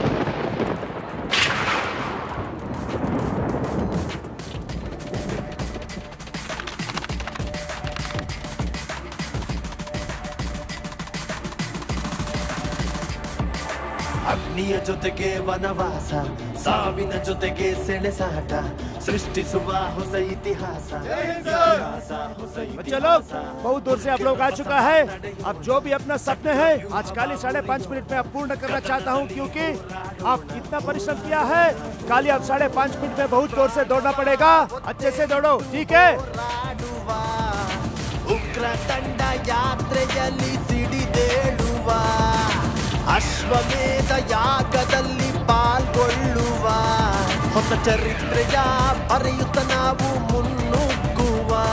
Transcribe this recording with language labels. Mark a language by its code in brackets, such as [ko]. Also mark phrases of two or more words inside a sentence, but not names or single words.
[kn] ಅಗ್ನಿಯ ಜೊತೆಗೆ ವನವಾಸ, ಸಾವಿನ ಜೊತೆಗೆ ಸೆಣಸಾಟ, ಸೃಷ್ಟಿಸುವ ಹೊಸ ಇತಿಹಾಸ, ಇತಿಹಾಸ ಹೊಸ इतिहास. [hi] बहुत दूर से आप लोग आ चुका है. अब जो भी अपना सपने हैं आज काली 5.5 मिनट में आप पूर्ण करना चाहता हूं, क्योंकि आप इतना परिश्रम किया है. काली अब 5.5 मिनट में बहुत जोर से दौड़ना पड़ेगा. अच्छे से दौड़ो, ठीक है? [kn] ಉಗ್ರ ತಂಡ ಯಾತ್ರೆಯಲ್ಲಿ ಸಿಡಿದೇಳುವ, ಅಶ್ವಮೇಧ ಯಾಗದಲ್ಲಿ ಪಾಲ್ಗೊಳ್ಳುವ, ಹೊಸ ಚರಿತ್ರೆಯ ಬರೆಯುತ್ತ ನಾವು ಮುನ್ನುಗ್ಗುವ.